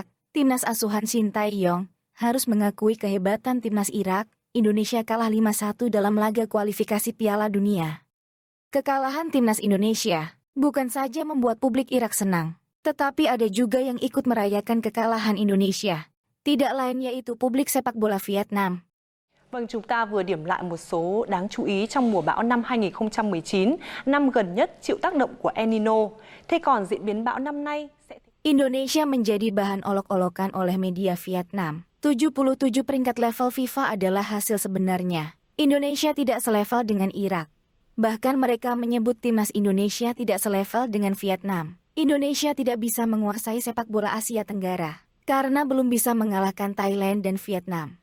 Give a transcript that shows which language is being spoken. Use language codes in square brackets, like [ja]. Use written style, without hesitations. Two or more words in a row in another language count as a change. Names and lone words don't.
[id] Timnas asuhan Shin Tae-yong harus mengakui kehebatan timnas Irak. Indonesia kalah 5-1 dalam laga kualifikasi Piala Dunia. Kekalahan timnas Indonesia bukan saja membuat publik Irak senang, tetapi ada juga yang ikut merayakan kekalahan Indonesia. Tidak lain yaitu publik sepak bola Vietnam. [vi] Vâng, chúng ta vừa điểm lại một số đáng chú ý trong mùa bão năm 2019, năm gần nhất chịu tác động của El Nino. Thế còn diễn biến bão năm nay sẽ... [id] Indonesia menjadi bahan olok-olokan oleh media Vietnam. 77 peringkat level FIFA adalah hasil sebenarnya. Indonesia tidak selevel dengan Irak. Bahkan mereka menyebut timnas Indonesia tidak selevel dengan Vietnam. Indonesia tidak bisa menguasai sepak bola Asia Tenggara karena belum bisa mengalahkan Thailand dan Vietnam.